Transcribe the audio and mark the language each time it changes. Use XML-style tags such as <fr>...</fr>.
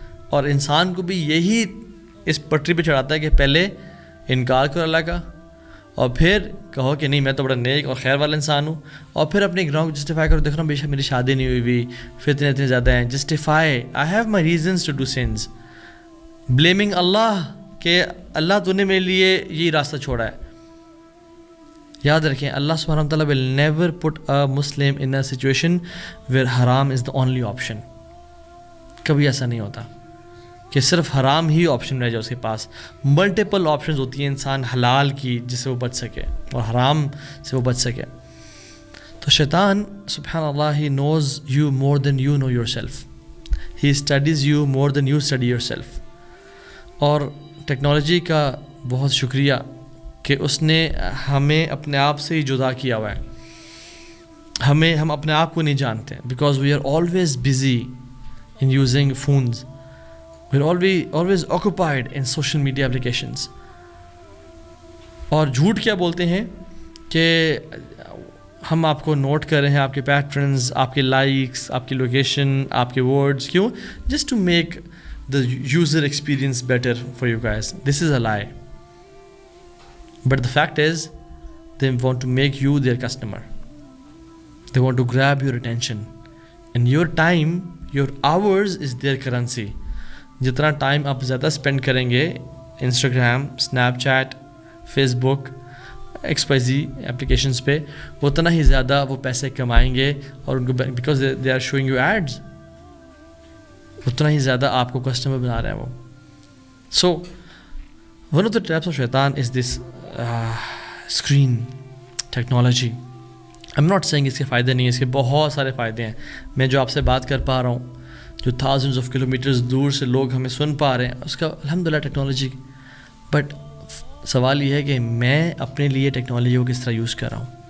<ur>اور انسان کو بھی یہی اس پٹری پہ چڑھاتا ہے کہ پہلے انکار کرو اللہ کا، اور پھر کہو کہ نہیں میں تو بڑا نیک اور خیر والا انسان ہوں، اور پھر اپنے گناہوں کو جسٹیفائی کرو. دیکھ رہا ہوں بے شک میری شادی نہیں ہوئی، فتنے اتنے زیادہ ہیں. Justify,</ur> <en>I have my reasons to do sins.</en> <ur>Blaming اللہ کہ اللہ تو نے میرے لیے یہی راستہ چھوڑا ہے. یاد رکھیں</ur> <en>اللہ سبحانہ و تعالیٰ will never put a Muslim in a situation where haram is the only option.</en> <ur>کبھی ایسا نہیں ہوتا کہ صرف حرام ہی آپشن رہ جائے اس کے پاس. ملٹیپل آپشنز ہوتی ہیں انسان حلال کی جس سے وہ بچ سکے اور حرام سے وہ بچ سکے.</ur> <en>تو شیطان سبحان اللہ he knows you more than you know yourself. He studies you more than you study yourself.</en> <ur>اور ٹیکنالوجی کا بہت شکریہ کہ اس نے ہمیں اپنے آپ سے ہی جدا کیا ہوا ہے. ہم اپنے آپ کو نہیں جانتے</ur> <en>Because we are always busy in using phones. We are always occupied in social media applications.</en> <ur>اور جھوٹ کیا بولتے ہیں کہ ہم آپ کو نوٹ کر رہے ہیں، آپ کے پیٹرنز، آپ کے لائکس، آپ کی لوکیشن، آپ کے ورڈز.</ur> <en>کیوں؟ Just to make the user experience better for you guys. This is a lie. But the fact is, they want to make you their customer. They want to grab your attention. And your time, your hours is their currency.</en> <ur>جتنا time آپ زیادہ spend کریں گے Instagram, snap chat, face بک، XYZ applications پہ، اتنا ہی زیادہ وہ پیسے کمائیں گے. اور ان کو</ur> <en>because they are showing you ads,</en> <ur>اتنا ہی زیادہ آپ کو کسٹمر بنا رہے ہیں وہ.</ur> <en>So one of the traps of شیطان is this screen technology. I am not saying</en> <ur>اس کے فائدے نہیں ہیں، اس کے بہت سارے فائدے ہیں. میں جو آپ سے بات کر پا رہا ہوں، جو تھاؤزنڈز آف کلو میٹرز دور سے لوگ ہمیں سن پا رہے ہیں، اس کا الحمدللہ ٹیکنالوجی. بٹ سوال یہ ہے کہ میں اپنے لیے ٹیکنالوجی کو کس طرح یوز کر رہا ہوں.</ur>